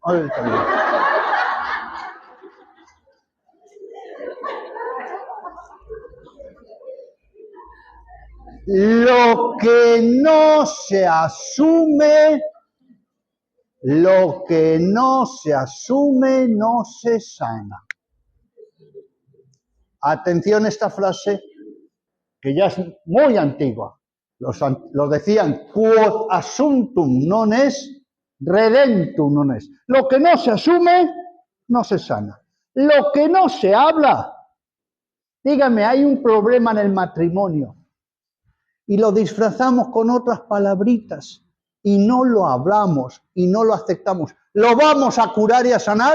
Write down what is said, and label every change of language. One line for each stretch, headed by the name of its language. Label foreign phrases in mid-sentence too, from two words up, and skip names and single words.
Spanish: Lo que no se asume, lo que no se asume no se sana. Atención a esta frase, que ya es muy antigua. Lo decían,
Latin: quod assumptum non est, redentum non est.
Spanish: Lo que no se asume, no se sana. Lo que no se habla, dígame, hay un problema en el matrimonio y lo disfrazamos con otras palabritas y no lo hablamos y no lo aceptamos. ¿Lo vamos a curar y a sanar?